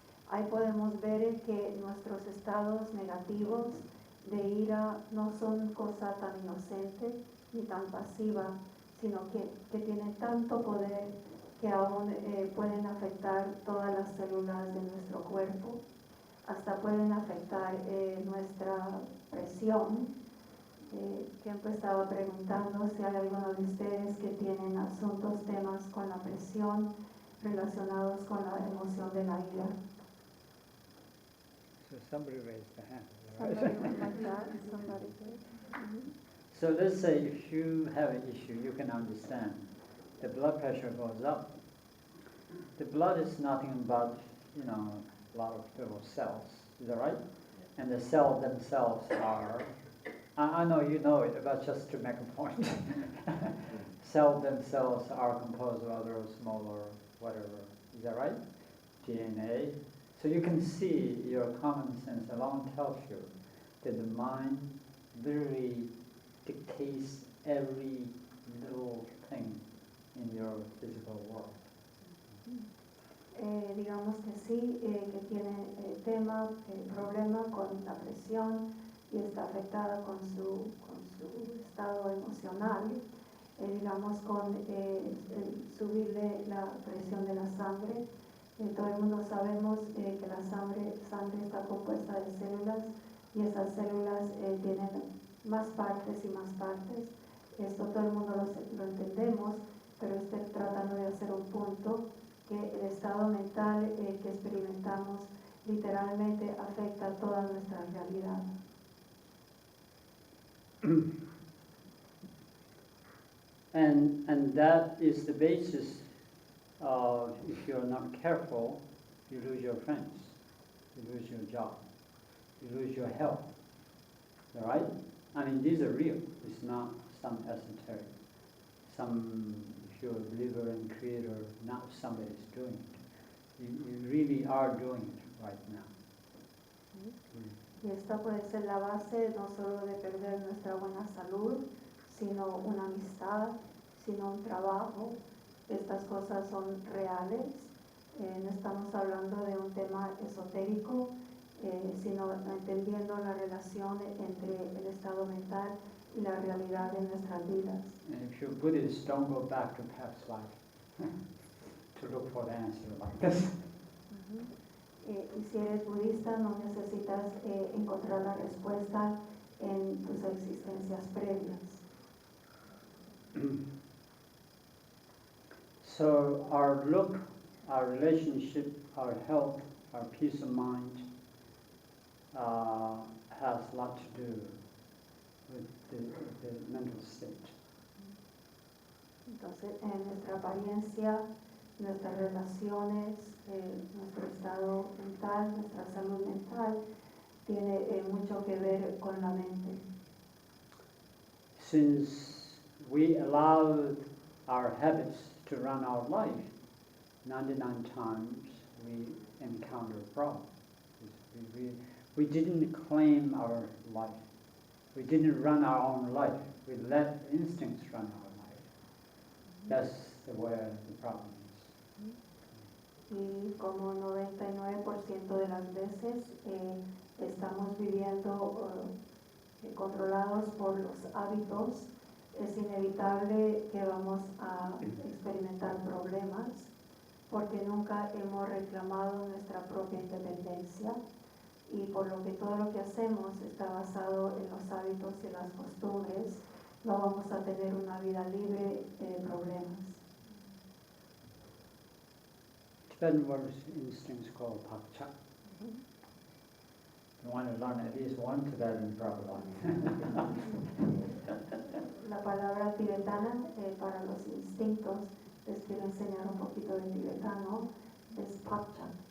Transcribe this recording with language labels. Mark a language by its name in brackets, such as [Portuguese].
[Spanish] Ahí podemos ver que nuestros estados negativos de ira no son cosa tan inocente ni tan pasiva, sino que tienen tanto poder que aún pueden afectar todas las células de nuestro cuerpo, hasta pueden afectar nuestra presión. Tiempo estaba preguntando si hay alguno de ustedes que tienen asuntos, temas con la presión relacionados con la emoción de la ira. [English] So somebody raised the hand. Somebody went like that, and somebody did. So let's say if you have an issue, you can understand. The blood pressure goes up. The blood is nothing but, a lot of little cells. Is that right? And the cells themselves are, I know you know it, but just to make a point. Cells themselves are composed of other smaller whatever. Is that right? DNA. So you can see your common sense alone tells you that the mind literally dictates every little thing in your physical world. [Spanish] Digamos que sí, que tiene tema, problema con la presión y está afectada con su estado emocional, digamos con subirle la presión de la sangre. Todo el mundo sabemos que la sangre está compuesta de células y esas células tienen más partes y más partes. Esto todo el mundo lo entendemos, pero estoy tratando de hacer un punto que el estado mental que experimentamos literalmente afecta toda nuestra realidad. [English] And that is the basis of, if you're not careful, you lose your friends, you lose your job, you lose your health. All right? I mean, these are real. It's not some esoteric. If you're a believer and creator, not somebody's doing it. You really are doing it right now. [Spanish] Y esta puede ser la base no solo de perder nuestra buena salud, sino una amistad, sino un trabajo. Estas cosas son reales. No estamos hablando de un tema esotérico, sino entendiendo la relación entre el estado mental y la realidad de nuestras vidas. [English] And if you're Buddhist, don't go back to past life to look for the answer like this. [Spanish] Y si eres budista, no necesitas encontrar la respuesta en tus existencias previas. [English] So our look, our relationship, our health, our peace of mind has a lot to do with the mental state. [Spanish] Entonces, en nuestra apariencia, nuestras relaciones, nuestro estado mental, nuestra salud mental, tiene mucho que ver con la mente. [English] Since we allowed our habits to run our life, 99 times we encounter problems. We didn't claim our life. We didn't run our own life. We let instincts run our life. That's where the problem is. [Spanish] Y como 99% de las veces estamos viviendo controlados por los hábitos, es inevitable que vamos a experimentar problemas porque nunca hemos reclamado nuestra propia independencia y por lo que todo lo que hacemos está basado en los hábitos y las costumbres, no vamos a tener una vida libre de problemas. [English] Tibetan word instincts called pakcha. You want to learn at least one Tibetan probably. [Spanish] La palabra tibetana para los instintos, les quiero enseñar un poquito de tibetano, es pakcha.